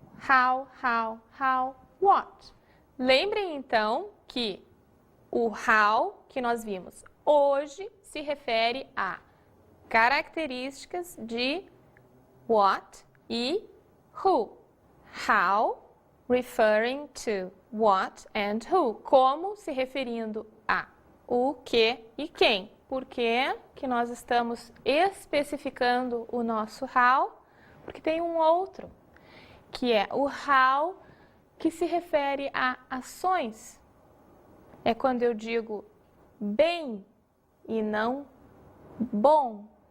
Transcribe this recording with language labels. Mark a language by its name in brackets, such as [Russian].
[Portuguese] How, what. Lembrem então que o how que nós vimos hoje se refere a características de what e who. [English] How, referring to what and who. [Portuguese] Como, se referindo a o que e quem. Por que que nós estamos especificando o nosso how? Porque tem um outro, que é o how que se refere a ações. É quando eu digo bem e não bom.